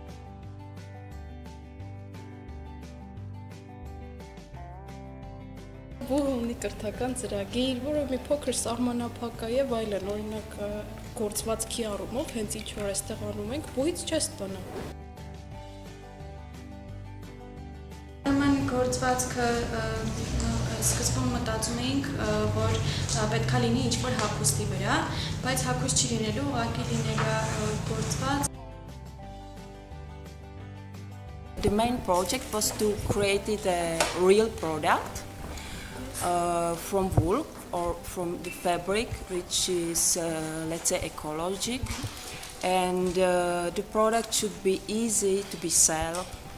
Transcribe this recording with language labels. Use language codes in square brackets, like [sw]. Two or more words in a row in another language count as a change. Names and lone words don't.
[hy] Որը ունի կրթական ծրագիր, որը մի փոքր սահմանափակ է եւ այլն, օրինակ գործվածքի առումով հենց ինչ որ այստեղ անում ենք, բույց չես տոնա։ Ուրեմն գործվածքը սկզբում մտածում էինք, որ պետք է լինի ինչ-որ հագուստի վրա, բայց հագուստ չի լինելու, ուղղակի լինելու գործված։ [en] The main project was to create a real product from wool or from the fabric, which is, let's say, ecologic, and the product should be easy to be sold.